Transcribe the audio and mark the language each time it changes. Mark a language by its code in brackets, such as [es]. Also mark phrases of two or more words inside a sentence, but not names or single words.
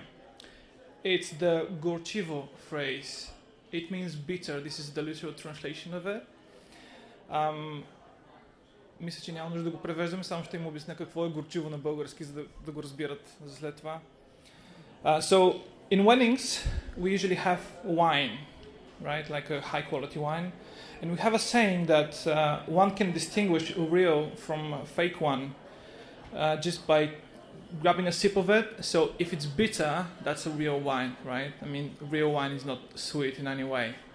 [en] It's the gorchivo phrase. It means bitter. This is the literal translation of it. [bg] Мисля, че няма нужда да го превеждаме, само ще им обясня какво е горчиво на български, за да го разбират за след това. [en] So, in weddings, we usually have wine, right? Like a high quality wine. And we have a saying that one can distinguish a real from a fake one just by grabbing a sip of it. So if it's bitter, that's a real wine, right? I mean, real wine is not sweet in any way.